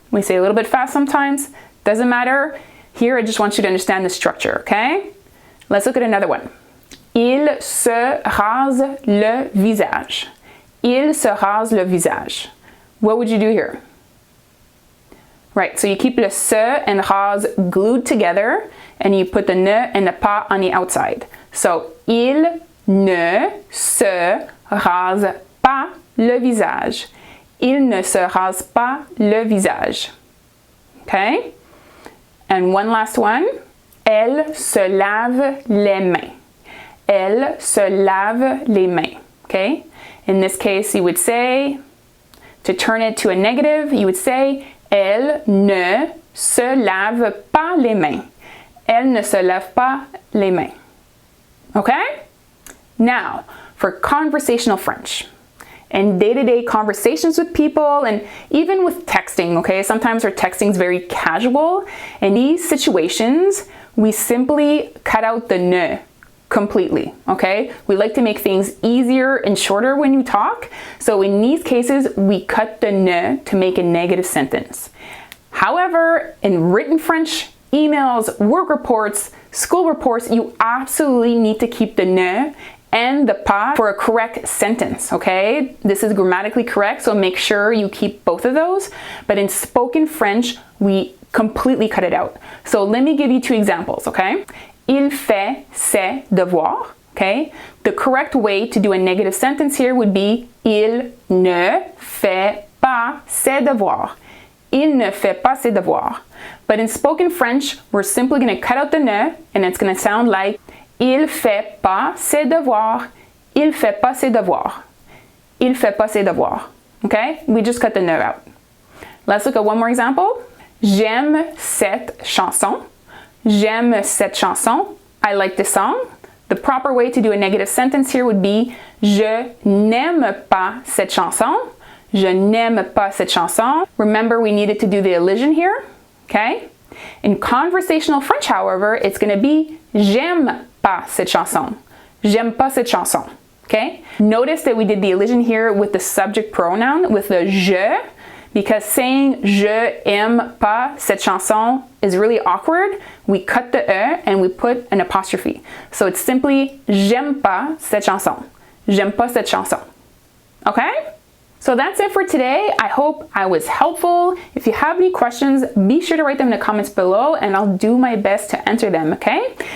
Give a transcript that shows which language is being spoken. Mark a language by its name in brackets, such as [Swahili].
[English] We say a little bit fast sometimes. Doesn't matter. Here, I just want you to understand the structure, okay? Let's look at another one. [French] Il se rase le visage. Il se rase le visage. [English] What would you do here? Right, so you keep le se and rase glued together, and you put the ne and the pas on the outside. [French] So, il ne se rase pas le visage. Il ne se rase pas le visage. [English] Okay? And one last one. [French] Elle se lave les mains. Elle se lave les mains. Okay? [English] In this case, you would say, to turn it to a negative, you would say, [French] elle ne se lave pas les mains. Elle ne se lave pas les mains. [English] Okay? Now, for conversational French. And day-to-day conversations with people, and even with texting, okay? Sometimes our texting is very casual. In these situations, we simply cut out the ne completely, okay? We like to make things easier and shorter when you talk. So in these cases, we cut the ne to make a negative sentence. However, in written French, emails, work reports, school reports, you absolutely need to keep the ne and the pas for a correct sentence, okay? This is grammatically correct, so make sure you keep both of those. But in spoken French, we completely cut it out. So let me give you two examples, okay? [French] Il fait ses devoirs, [English] okay? The correct way to do a negative sentence here would be [French] il ne fait pas ses devoirs. Il ne fait pas ses devoirs. [English] But in spoken French, we're simply going to cut out the ne, and it's going to sound like [French] il fait pas ses devoirs. Il fait pas ses devoirs. Il fait pas ses devoirs. [English] Okay? We just cut the ne out. Let's look at one more example. [French] J'aime cette chanson. J'aime cette chanson. [English] I like this song. The proper way to do a negative sentence here would be [French] je n'aime pas cette chanson. Je n'aime pas cette chanson. [English] Remember, we needed to do the elision here. Okay? In conversational French, however, it's going to be [French] j'aime pas cette chanson. J'aime pas cette chanson. [English] Okay? Notice that we did the elision here with the subject pronoun, with the je, because saying [French] je aime pas cette chanson [English] is really awkward. We cut the e and we put an apostrophe. So it's simply [French] j'aime pas cette chanson. J'aime pas cette chanson. [English] Okay? So that's it for today. I hope I was helpful. If you have any questions, be sure to write them in the comments below and I'll do my best to answer them, okay?